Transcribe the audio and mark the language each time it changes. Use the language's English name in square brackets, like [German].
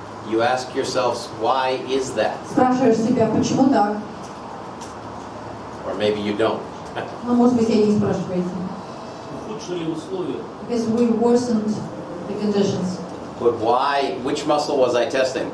[English] You ask yourselves, why is that? [Russian] Спрашиваешь себя, почему так? [English] Or maybe you don't. [Russian] Ну, может быть, и не спрашиваете. Ухудшили условия. [English] Because we worsened the conditions. But why, which muscle was I testing?